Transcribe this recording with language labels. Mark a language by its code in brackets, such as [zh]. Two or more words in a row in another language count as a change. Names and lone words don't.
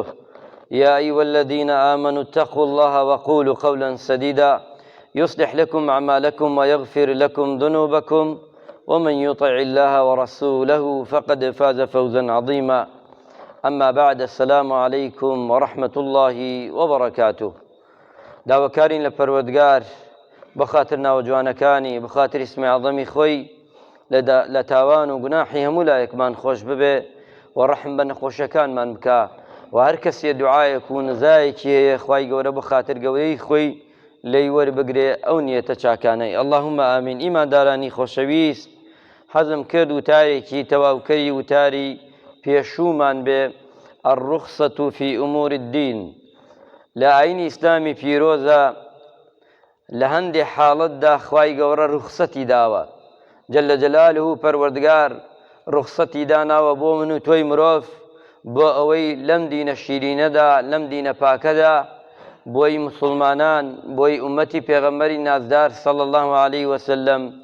[ar] يا أيها الذين آمنوا اتقوا الله وقولوا قولا سديدا يصلح لكم أعمالكم ويغفر لكم ذنوبكم ومن يطع الله ورسوله فقد فاز فوزا عظيما أما بعد السلام عليكم ورحمة الله وبركاته [ckb] داوەکارین لە پەروەردگار بەخاتر ناوەجوانەکانی بەخاتر اسمی عەظەمی خۆی لە تاوان و گوناحی هەموو لایەکمان خۆش ببێ و ڕەحم بە نەخۆشیەکانمان بکە و هەر کەسێ دوعایەک و نزایەکی هەیە خوای گەورە بەخاتر گەورەی خۆی لێی وەربگرێ ئەو نیەتە چاکانەی [ar] اللهم ئامین. [ckb] ئیماندارانی خۆشەویست، حەزم کرد وتارێکی تەواوکەری وتاری پێشوومان بێ [ar] الرخصة في أمور الدين. [ckb] لە ئاینی ئیسلامی پیرۆزە لە هەندێک حاڵەتدا خوای گەورە ڕوخسەتی داوە [ar] جەلە جەلالوه [ckb] و پەروەردگار ڕوخسەتی داناوە بۆ من و تۆی مرۆڤ بۆ ئەوەی لەم دینە شیرینەدا لەم دینە پاکەدا بۆی مسلمانان بۆی ئومەتی پێغەمبەری نازدار [ar] صلی الله عليه وسلم